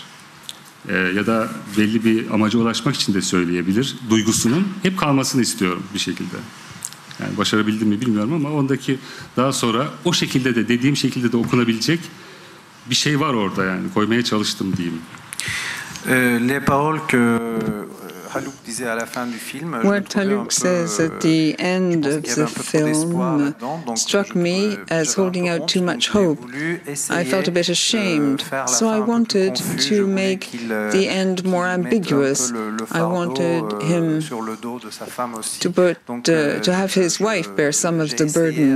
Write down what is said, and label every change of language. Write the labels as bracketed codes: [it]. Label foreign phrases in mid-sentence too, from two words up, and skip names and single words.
[tr] Ya da belli bir amaca ulaşmak için de söyleyebilir. Duygusunun hep kalmasını istiyorum bir şekilde. Yani başarabildim mi bilmiyorum ama ondaki daha sonra o şekilde de dediğim şekilde de okunabilecek bir şey var orada, yani koymaya çalıştım diyeyim. [fr] Les paroles que Haluk disait à la fin du film, [en] what Haluk says at the end of the film struck me as holding out too much hope. I felt a bit ashamed, so I wanted to make the end more ambiguous. I wanted him to have his wife bear some of the burden.